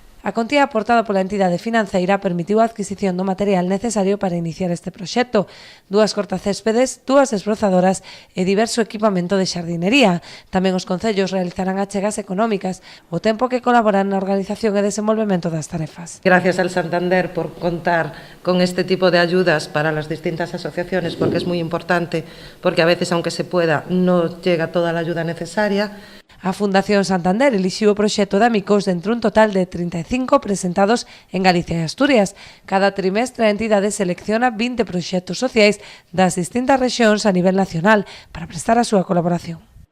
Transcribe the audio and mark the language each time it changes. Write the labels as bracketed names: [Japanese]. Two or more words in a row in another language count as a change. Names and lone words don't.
[Galician] A contía aportada pola entidade financeira permitiu a adquisición do material necesario para iniciar este proxecto, 2 cortacéspedes, 2 desbrozadoras e diverso equipamento de xardinería. Tamén os concellos realizarán achegas económicas, o tempo que colaboran na organización e desenvolvemento das tarefas. [Spanish] Gracias al Santander por contar con este tipo de ayudas para las distintas asociaciones, porque es muy importante, porque a veces, aunque se pueda, no llega toda la ayuda necesaria. [Galician] A Fundación Santander elixiu o proxecto de Amicos dentro un total de 35 presentados en Galicia e Asturias. Cada trimestre a entidade selecciona 20 proxectos sociais das distintas rexións a nivel nacional para prestar a súa colaboración.